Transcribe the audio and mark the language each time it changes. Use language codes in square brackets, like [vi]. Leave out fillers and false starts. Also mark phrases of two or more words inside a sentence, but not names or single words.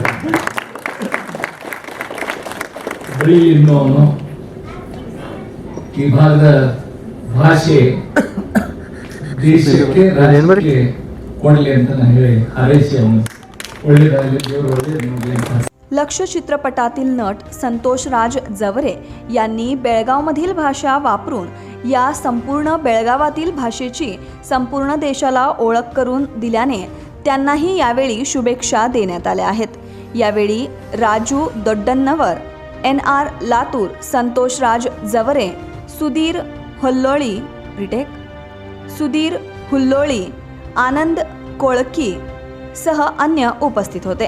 [kn] ಬರೀ ಇನ್ನು ಅವನು ಈ ಭಾಗದ ಭಾಷೆ ದೇಶಕ್ಕೆ ರಾಜ್ಯಕ್ಕೆ ಕೊಡಲಿ ಅಂತ ನಾನು ಹೇಳಿ ಹಾರೈಸಿ ಅವನು ಒಳ್ಳೆಯದಾಗಲಿ, ದೇವರು ಒಳ್ಳೆಯದು। [mr] लक्ष्य चित्रपटातील नट संतोषराज जवरे यांनी बेळगावमधील भाषा वापरून या संपूर्ण बेळगावातील भाषेची संपूर्ण देशाला ओळख करून दिल्याने त्यांनाही यावेळी शुभेच्छा देण्यात आल्या आहेत। यावेळी राजू दोड्डन्नवर, NR लातूर, संतोषराज जवरे, सुधीर हुल्लोळी, आनंद कोळकी सह अन्य उपस्थित होते।